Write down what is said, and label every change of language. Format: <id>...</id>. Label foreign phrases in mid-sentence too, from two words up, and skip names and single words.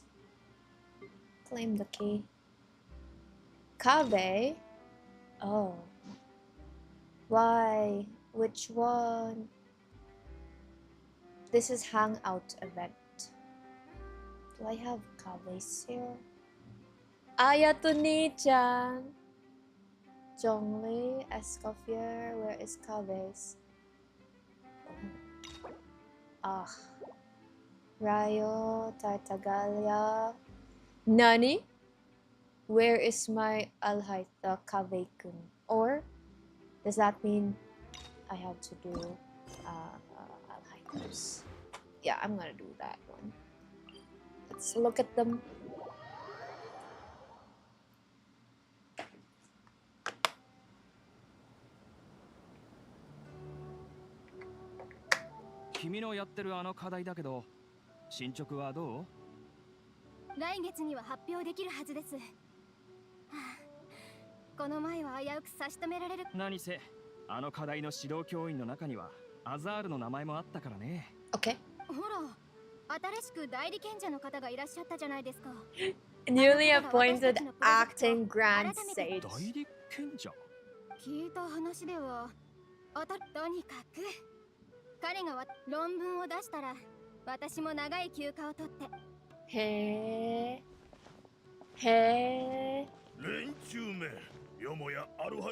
<en>Claim the key. Kaveh? Oh. Why? Which one? This is Hangout event. Do I have Kaveh's here? Ayato ni-chan! Zhongli, Escoffier, where is Kaveh's? Oh. Ah. Rayo, Tartaglia.</en> <ja>Nani?</ja> <en>Where is my Alhaitham Kaveh-kun? Or does that mean I have to do Alhaitham's? Yeah, I'm gonna do that one. Let's look at them.</en> <ja>Kimiのやってるあの課題だけど、進捗はどう？来月には発表できるはずです。この前は危うく差し止められる。何せあの課題の指導教員の中にはアザールの名前もあったからね。</ja> <en>Okay.</en> <ja>ほら、新しく代理賢者の方がいらっしゃったじゃないですか。</ja> <en>Newly appointed acting grand sage.</en> <ja>代理賢者？聞いた話では、とにかく彼が論文を出したら、私も長い休暇を取って。へえ。連中め、よもやアルハ</ja>